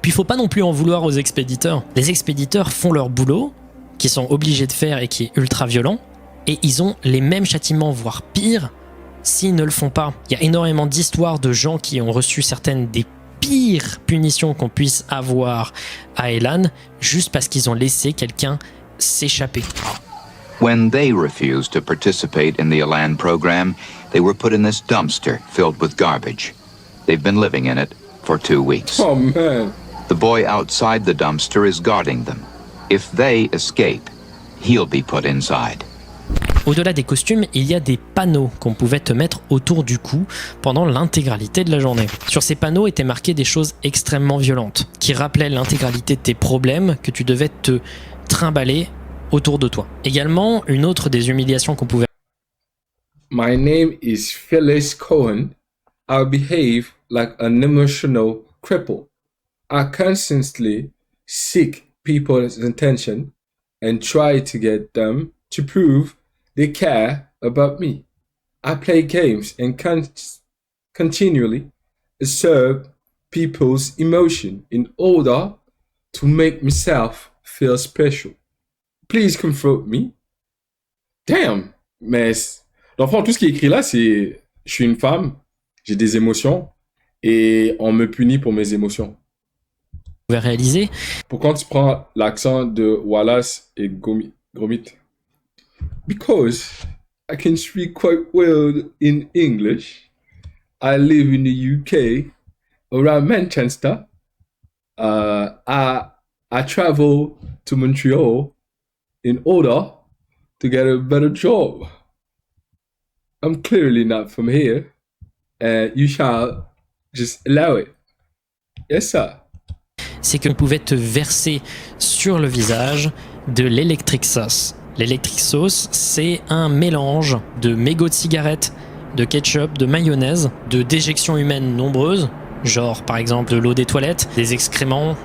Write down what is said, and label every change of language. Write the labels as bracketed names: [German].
[French] Puis il faut pas non plus en vouloir aux expéditeurs. Les expéditeurs font leur boulot, qu'ils sont obligés de faire et qui est ultra violent, et ils ont les mêmes châtiments, voire pire, s'ils ne le font pas. Il y a énormément d'histoires de gens qui ont reçu certaines des pires punitions qu'on puisse avoir à Elan, juste parce qu'ils ont laissé quelqu'un s'échapper. [English] When they refused to participate in the Elan program, they were put in this dumpster filled with garbage. They've been living in it for 2 weeks. Oh man. The boy outside the dumpster is guarding them. If they escape, he'll be put inside. [French] Au-delà des costumes, il y a des panneaux qu'on pouvait te mettre autour du cou pendant l'intégralité de la journée. Sur ces panneaux étaient marquées des choses extrêmement violentes, qui rappelaient l'intégralité de tes problèmes que tu devais te trimballer autour de toi. Également, une autre des humiliations qu'on pouvait... [English] My name is Phyllis Cohen. I behave like an emotional cripple. I constantly seek people's attention and try to get them to prove they care about me. I play games and continually observe people's emotion in order to make myself feel special. Please confront me. Damn. [French] Mais, dans le fond, tout ce qui est écrit là, c'est je suis une femme, j'ai des émotions et on me punit pour mes émotions. réaliser. Pourquoi tu prends l'accent de Wallace et Gromit? [English] Because I can speak quite well in English. I live in the UK, around Manchester. I travel to Montreal in order to get a better job. I'm clearly not from here, and you shall just allow it. Yes, sir. [French] C'est qu'on pouvait te verser sur le visage de l'électric sauce. L'électric sauce, c'est un mélange de mégots de cigarettes, de ketchup, de mayonnaise, de déjections humaines nombreuses, genre par exemple de l'eau des toilettes, des excréments,